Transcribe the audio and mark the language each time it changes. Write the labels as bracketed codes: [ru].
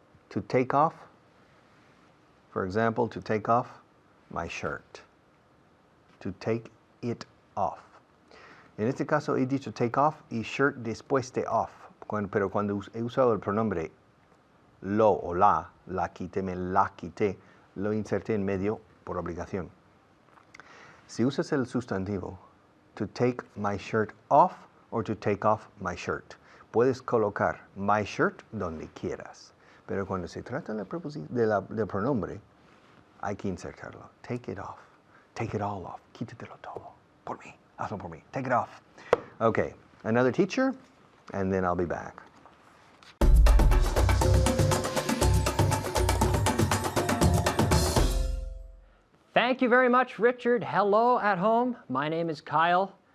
[en] To take off, for example, to take off my shirt. To take it off. [es] En este caso he dicho take off y shirt después de off. Pero cuando he usado el pronombre lo o la quité, me la quité, lo inserté en medio por obligación. Si usas el sustantivo, [en] to take my shirt off or to take off my shirt, [es] puedes colocar my shirt donde quieras. Pero cuando se trata del pronombre, hay que insertarlo. [en] Take it off. Take it all off. [es] Quítatelo todo. Por mí. Hazlo por mí. [en] Take it off. Okay, another teacher, and then I'll be back. Thank you very much, Richard. Hello at home. My name is Kyle.